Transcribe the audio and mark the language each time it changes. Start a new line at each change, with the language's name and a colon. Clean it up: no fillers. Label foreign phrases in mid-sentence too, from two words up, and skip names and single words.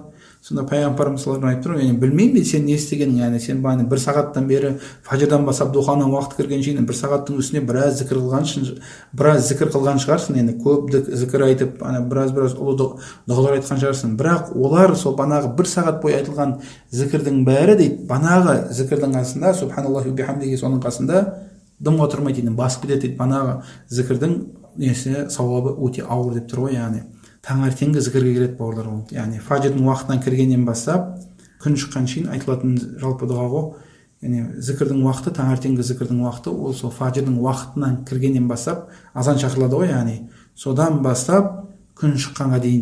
Kazakh: Сонда пайғамбарымыз
Arabic: صلى الله عليه وسلم
Kazakh: айтып тұр, білмеймін сен не істегенің, яғни сен 1 сағаттан бері фажрдан бастап духаның уақыт кіргенше 1 сағаттың үстіне біраз зікір қылған шығарсың, енді көп зікір айтып, біраз ұлы дұғалар айтқан шығарсың. Бірақ олар сол банағы 1 сағат бойы айтылған зікірдің бәрі дейді, банағы зікірдің қасында,
Arabic: سبحان الله وبحمده,
Kazakh: соның қасында дымға тұрмайды дейді, басып кетеді дейді. Банағы зікірдің несі сауабы өте ауыр деп тұр ғой, яғни таңертеңгі зікірге келеді бауырлар ол. Яғни фажрдың уақытынан кіргеннен бастап күн шыққан шейін айтылатын жалпы дұға ғой. Яғни зікірдің уақыты, таңертеңгі зікірдің уақыты ол сол фажрдың уақытынан кіргеннен бастап азан шақырылады ғой, яғни содан бастап күн шыққанға дейін.